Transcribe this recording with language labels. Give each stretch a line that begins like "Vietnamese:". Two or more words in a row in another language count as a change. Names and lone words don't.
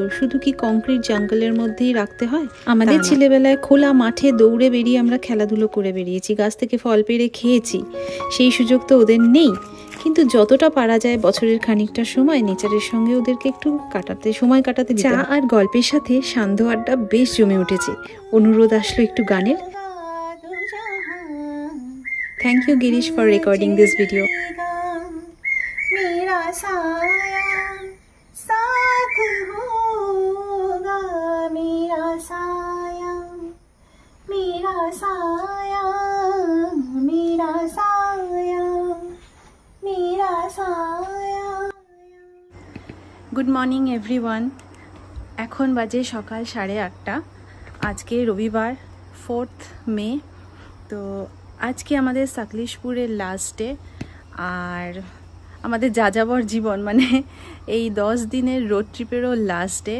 Bangla: শুধু কি কংক্রিট জঙ্গলের মধ্যেই রাখতে হয়? আমাদের ছেলেবেলায় খোলা মাঠে দৌড়ে বেরিয়ে আমরা খেলাধুলো করে বেরিয়েছি, গাছ থেকে ফল পেড়ে খেয়েছি, সেই সুযোগ তো ওদের নেই। কিন্তু যতটা পারা যায় বছরের খানিকটা সময় নেচারের সঙ্গে ওদেরকে একটু সময় কাটাতে দিতে। চা আর গল্পের সাথে সান্ধ্য আড্ডা বেশ জমে উঠেছে। অনুরোধ আসলো একটু গানের।
English: Thank you Girish for recording this video.
Hindi: मेरा साया साथ होगा, मेरा साया मेरा साया मेरा साया मेरा साया।
English: good morning everyone.
Bangla: এখন বাজে সকাল 8:30। আজকে রবিবার 4th মে। তো আজকে আমাদের সাকলেশপুরের
English: last day,
Bangla: আর আমাদের যাযাবর জীবন মানে এই 10 দিনের
English: road trip-ero last day.